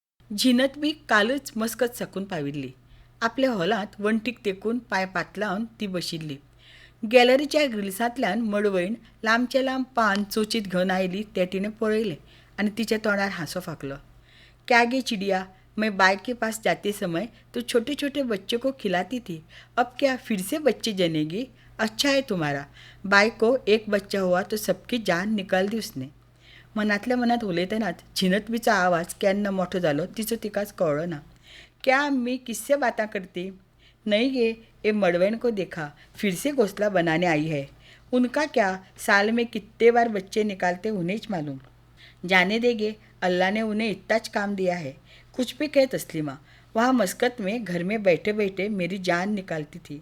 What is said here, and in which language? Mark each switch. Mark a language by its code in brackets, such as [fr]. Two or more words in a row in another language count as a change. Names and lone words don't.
[kok] झिनत मी कालच मस्कत सकून पाविल्ली. आपल्या हॉलात वणटीक तेकून पाय पातलावन ती बशिल्ली. गॅलरीच्या ग्रिल्सांतल्यान मडवयण लांबचे लांब पान चोचीत घेवन आयली ते तिणें पळयलें आनी तिच्या तोंडार हांसो फाकलो. [hi] क्या गे चिडिया, मैं बाइक के पास जाते समय तो छोटे छोटे बच्चों को खिलाती थी. अब क्या फिर से बच्चे जनेगी? अच्छा है तुम्हारा. बाई को एक बच्चा हुआ तो सबकी जान निकाल दी उसने. [kok] मनातल्या मनात उलयतनाच झिनतबीचा आवाज केन्ना मोठो जालो तिचो तिकाच कळ्ळो ना. [hi] क्या मैं किससे बातें करती? नहीं गे, ये मड़वैन को देखा, फिर से घोंसला बनाने आई है. उनका क्या, साल में कितने बार बच्चे निकालते उन्हें ही मालूम. जाने देंगे, अल्लाह ने उन्हें इतना काम दिया है. कुछ भी कहे तस्लीमा, वहाँ मस्कत में घर में बैठे बैठे मेरी जान निकालती थी.